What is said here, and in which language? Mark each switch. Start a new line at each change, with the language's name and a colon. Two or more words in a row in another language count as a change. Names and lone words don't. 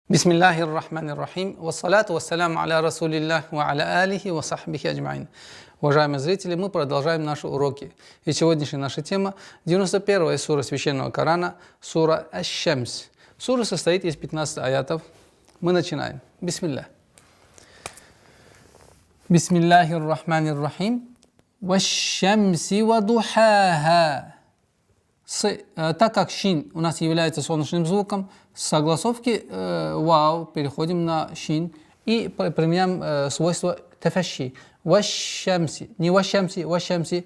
Arabic: بسم الله الرحمن الرحيم. والصلاة والسلام على رسول الله وعلى آله وصحبه أجمعين.
Russian: Уважаемые зрители, мы продолжаем наши уроки. И сегодняшняя наша тема 91-я сура Священного Корана, сура Аш-Шамс. Сура состоит из 15 аятов. Мы начинаем. Бисмиллах.
Arabic: بسم الله الرحمن الرحيم. والشمس وضحاها.
Russian: Так как шин у нас является солнечным звуком, с согласовки вау переходим на шин и применяем свойство тафаши.
Arabic: والشمس. Не والشمس، والشمس.